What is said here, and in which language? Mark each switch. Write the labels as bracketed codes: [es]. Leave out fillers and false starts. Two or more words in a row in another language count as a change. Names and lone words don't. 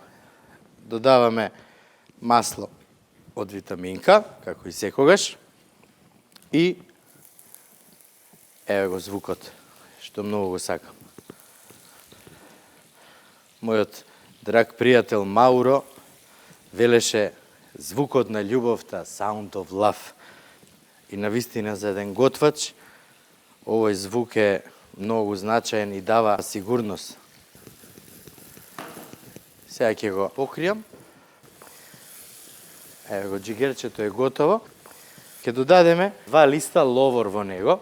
[mk] Додаваме масло од Витаминка, како и секогаш. И еве го звукот, што многу го сакам. Мојот драг пријател Мауро велеше звукот на љубовта, [en] sound of love. [mk] И навистина за еден готвач, овој звук е многу значаен и дава сигурност. Сега ќе го покријам. Еве го, джигерчето е готово. Ќе додадеме 2 листа ловор во него.